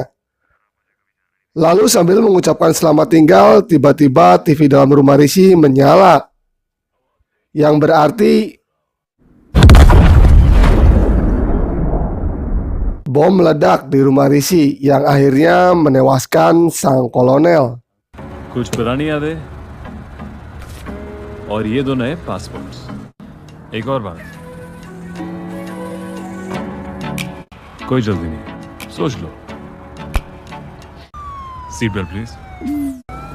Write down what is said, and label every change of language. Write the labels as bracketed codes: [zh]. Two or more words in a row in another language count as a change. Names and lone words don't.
[id] Lalu sambil mengucapkan selamat tinggal, tiba-tiba TV dalam rumah Rishi menyala, yang berarti bom meledak di rumah Rishi yang akhirnya menewaskan sang kolonel. [hi] कुछ पुरानी यादें और ये दो नए पासपोर्ट्स। एक और बात, कोई जल्दी नहीं, सोच लो। [en] seat belt please.